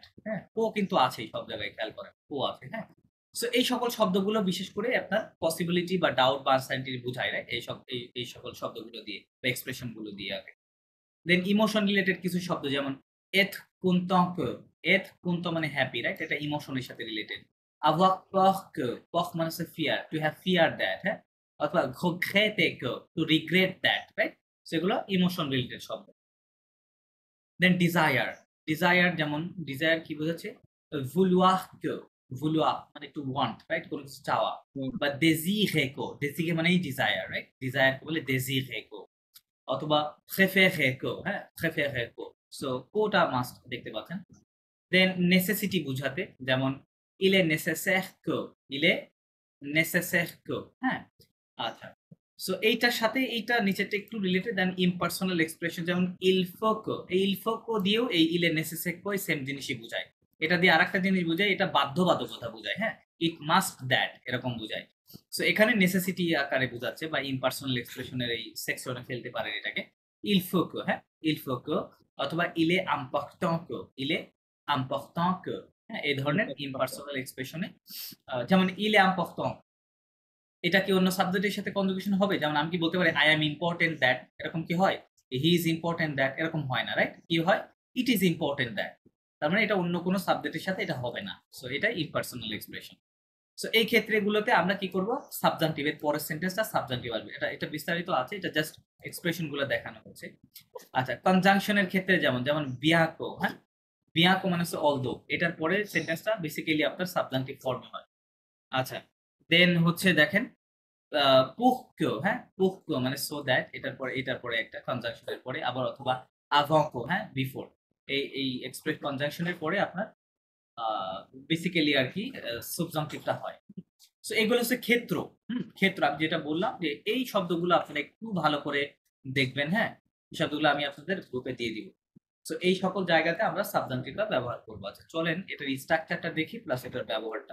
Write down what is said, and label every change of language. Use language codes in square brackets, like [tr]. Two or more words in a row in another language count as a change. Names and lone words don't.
[bn] হ্যাঁ, কো কিন্তু আছে সব জায়গায়, খেয়াল করেন, কো আছে, হ্যাঁ। সো এই সকল শব্দগুলো বিশেষ করে আপনার পসিবিলিটি বা ডাউট বা আনসার্টেনিটি বোঝায়, রাইট? এই সকল শব্দগুলো দিয়ে বা এক্সপ্রেশন গুলো দিয়ে আগে। [en] then emotion related [bn] কিছু শব্দ যেমন [fr] être content, être content [bn] মানে [en] happy, right? [bn] এটা ইমোশনের সাথে রিলেটেড। [fr] avoir peur que, [bn] peur মানে হচ্ছে [en] fear, to have fear that, [bn] হ্যাঁ। [fr] অথবা regretter que, [en] to regret that, right? [bn] সেগুলো [en] emotion related [bn] শব্দ। [en] then desire, desire [bn] যেমন ডিজায়ার কি বোঝাচ্ছে? [fr] vouloir que, vouloir [bn] মানে [en] to want, right? [bn] কোনো কিছু চাওয়া। বা [fr] désirer que, désirer [bn] মানেই [en] desire, right? [bn] ডিজায়ার কে বলে [fr] désirer que। [bn] অথবা [fr] préférer que, [bn] হ্যাঁ, [fr] préférer que। [bn] সো কোটা মাস্ট দেখতে পাচ্ছেন। [en] then necessity [bn] বুঝাতে যেমন [fr] il est nécessaire que, il est nécessaire que, [bn] হ্যাঁ। আচ্ছা, সো এইটার সাথে এইটা নিচেরটা একটু রিলেটেড। [en] then impersonal expression [bn] যেমন [fr] il faut que, [bn] এই [fr] il faut que [bn] দিয়েও এই [fr] il est nécessaire que [bn] সেম জিনিসই বোঝায়। এটা দিয়ে আরেকটা জিনিস বোঝায়, এটা বাধ্যবাধকতা বোঝায়, হ্যাঁ, [en] it must that, [bn] এরকম বোঝায়। সো এখানে নেসেসিটি আকারে বোঝাচ্ছে বা ইমপার্সোনাল এক্সপ্রেশনের এই সেকশনে ফেলতে পারেন এটাকে। [fr] il faut que, হ্যাঁ, il faut que। অথবা il est important que, il est important que, [bn] হ্যাঁ, এই ধরনের ইমপার্সোনাল এক্সপ্রেশনে যেমন [fr] il est important, [bn] এটা কি অন্য সাবজেক্টের সাথে কনজুগেশন হবে? যেমন আমি কি বলতে পারি [en] I am important that, [bn] এরকম কি হয়? [en] he is important that, [bn] এরকম হয় না, রাইট? কি হয়? [en] it is important that. [bn] তার মানে এটা অন্য কোনো সাবজেক্টের সাথে এটা হবে না। সো এটা [en] impersonal expression. [bn] সো এই ক্ষেত্রেগুলোতে আমরা কি করব? সাবজাংটিভের পরের সেন্টেন্সটা সাবজাংটিভ আসবে। এটা এটা বিস্তারিত আছে, এটা [en] just expression [bn] গুলো দেখানো হচ্ছে। আচ্ছা, কনজাংশনের ক্ষেত্রে যেমন যেমন বিয়াকো, হ্যাঁ, বিয়াকো মানে হচ্ছে অলদো, এটার পরে সেন্টেন্সটা বেসিক্যালি আপনার সাবজাংটিভ ফর্মে হয়। আচ্ছা, দেন হচ্ছে দেখেন [fr] pour que, [bn] হ্যাঁ, [fr] pour que [bn] মানে [en] so that, [bn] এটার পরে একটা কনজাংশনের পরে আবার, অথবা [fr] avant que, [bn] হ্যাঁ, বিফোর, এই এক্সপ্রেস কনজাংশনের পরে আপনার বেসিক্যালি আর কি সাবজাংটিভটা হয়। সো এগুলো হচ্ছে ক্ষেত্র। ক্ষেত্র আমি যেটা বললাম যে এই শব্দগুলো আপনারা একটু ভালো করে দেখবেন, হ্যাঁ, এই শব্দগুলো আমি আপনাদের গ্রুপে দিয়ে দিব। সো এই সকল জায়গাতে আমরা সাবজাংটিভটা ব্যবহার করবো। আচ্ছা চলেন এটার স্ট্রাকচারটা দেখি প্লাস এটার ব্যবহারটা।